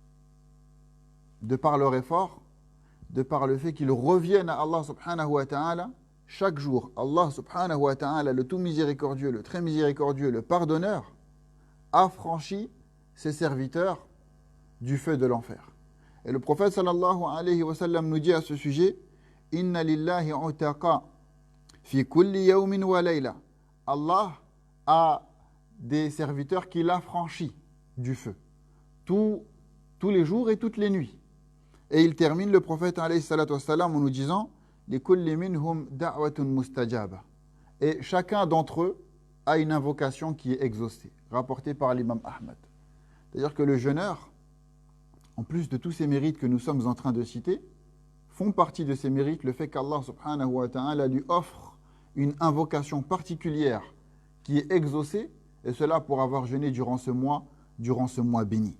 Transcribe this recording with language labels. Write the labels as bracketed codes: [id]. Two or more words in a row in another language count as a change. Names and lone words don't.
[fr] De par leur effort, de par le fait qu'ils reviennent à Allah [ar] سبحانه وتعالى, [fr] chaque jour, Allah [ar] سبحانه وتعالى, [fr] le tout miséricordieux, le très miséricordieux, le pardonneur, affranchit ses serviteurs du feu de l'enfer. Et le prophète [ar] صلى الله عليه وسلم [fr] nous dit à ce sujet, [ar] إن لله عتقاء في كل يوم وليلة. [fr] Allah a des serviteurs qu'il affranchit du feu, tous les jours et toutes les nuits. Et il termine le prophète [ar] عليه الصلاة والسلام [fr] en nous disant, [ar] لكل منهم دعوة مستجابة. [fr] Et chacun d'entre eux a une invocation qui est exaucée, rapportée par l'imam Ahmad. C'est-à-dire que le jeûneur, en plus de tous ces mérites que nous sommes en train de citer, font partie de ces mérites le fait qu'Allah [ar] سبحانه وتعالى [fr] lui offre une invocation particulière qui est exaucée, et cela pour avoir jeûné durant ce mois béni.